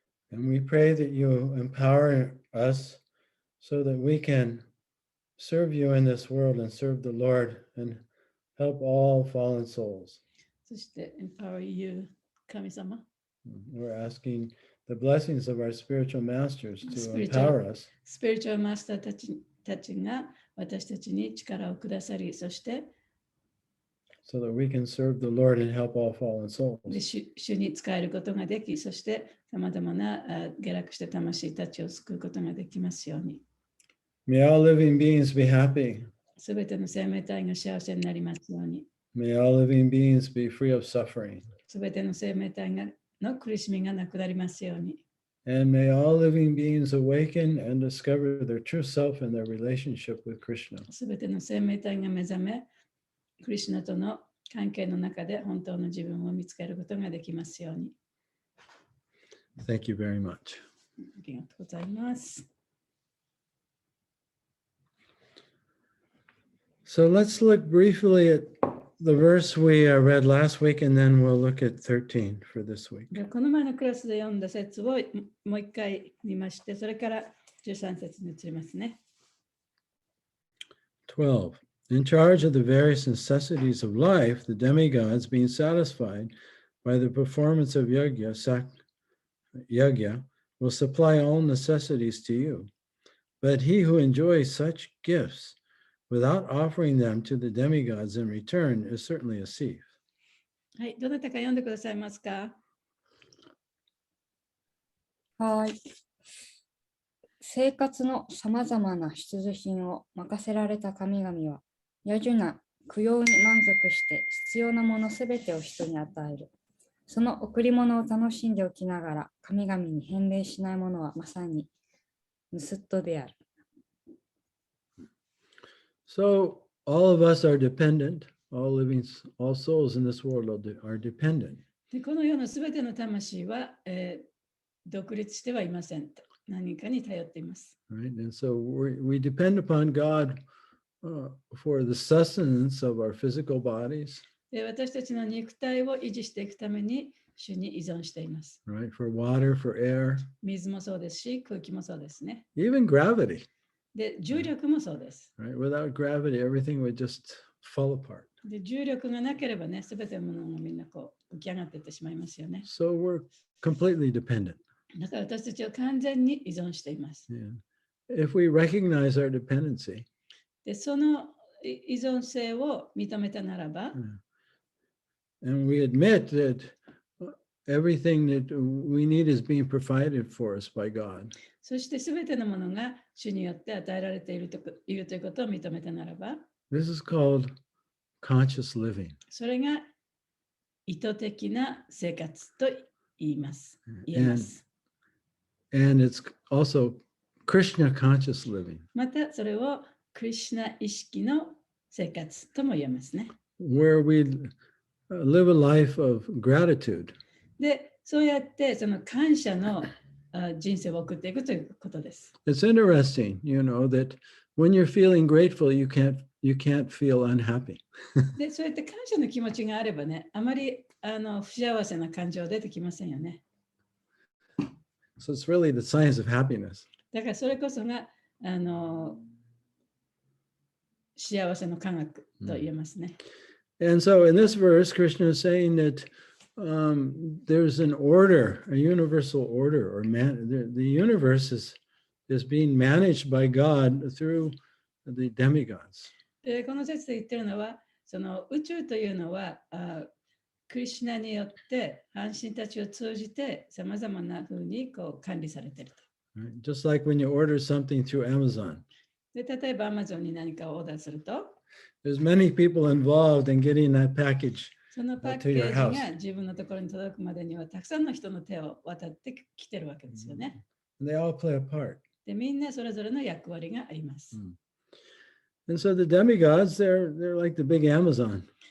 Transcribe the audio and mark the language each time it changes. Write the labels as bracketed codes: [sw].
[en] And we pray that you empower us so that we can serve you in this world and serve the Lord and help all fallen souls. [ja] そして、 [en] Empower You [ja] 神様。 [en] We're asking the blessings of our spiritual masters to empower us. [ja] スピリチュアルマスターたちが私たちに力をくださり、そして、 [en] so that we can serve the Lord and help all fallen souls. [ja] 主に仕えることができ、そしてさまざまな下落した魂たちを救うことができますように。 [en] May all living beings be happy. [ja] すべての生命体が幸せになりますように。 [en] May all living beings be free of suffering. [ja] すべての生命体の苦しみがなくなりますように。 [en] And may all living beings awaken and discover their true self and their relationship with Krishna. [ja] すべての生命体が目覚め、クリシュナとの関係の中で本当の自分を見つけることができますように。 [en] Thank you very much. [ja] ありがとうございます。 [en] So let's look briefly at the verse we read last week, and then we'll look at 13 for this week. [ja] でこの前のクラスで読んだ説をもう一回見まして、それから13節に移りますね。 [en] 12. In charge of the various necessities of life, the demigods, being satisfied by the performance of yajna, will supply all necessities to you. But he who enjoys such gifts without offering them to the demigods in return is certainly a thief. [ja] はい、どなたか読んでくださいますか？はい。生活のさまざまな必需品を任せられた神々は、野樹な供養に満足して必要なものすべてを人に与える。その贈り物を楽しんでおきながら、神々に返礼しないものはまさに盗人である。 [en] So all of us are dependent. All souls in this world are dependent. [ja] でこの世のすべての魂は、独立してはいません。何かに頼っています。 [en] Right? And so we depend upon God for the sustenance of our physical bodies. [ja] で私たちの肉体を維持していくために主に依存しています。 [en] Right? For water, for air, [ja] 水もそうですし、空気もそうですね。 [en] even gravity. [ja] で、重力もそうです。 [en] Right? Without gravity, everything would just fall apart. [ja] で、重力がなければね、すべてのものがみんなこう浮き上がっていってしまいますよね。 [en] So we're completely dependent. [ja] だから私たちは完全に依存しています。 [en] Yeah. If we recognize our dependency, [ja] で、その依存性を認めたならば、 [en] and we admit that everything that we need is being provided for us by God. [ja] そしてすべてのものが主によって与えられているということを認めたならば、 [en] This is called conscious living. [ja] それが意図的な生活と言えます。 [en] And it's also Krishna conscious living, [ja] またそれをクリシュナ意識の生活とも言えますね。 [en] where we live a life of gratitude. [ja] で、そうやってその感謝の人生を送っていくということです。 [en] It's interesting, that when you're feeling grateful, you can't feel unhappy. [ja] で、そうやって感謝の気持ちがあればね、あまり不幸せな感情は出てきませんよね。 [en] So it's really the science of happiness. [ja] だからそれこそが幸せの科学と言えますね。 [en] And so in this verse, Krishna is saying that there's an order, a universal order, or the universe is being managed by God through the demigods. [ja] で、この説で言ってるのは、その宇宙というのはクリシュナによって半身たちを通じてさまざまなふうにこう管理されていると。 [en] Right? Just like when you order something through Amazon. [ja] で、例えば Amazon に何かをオーダーすると、 [en] There's many people involved in getting that package [ja] そのパッケージが自分のところに届くまでにはたくさんの人の手を渡ってきてるわけですよね。 [en] and they all play a part. [ja] で、みんなそれぞれの役割があります。 [en] And so the demigods, they're like the big Amazon.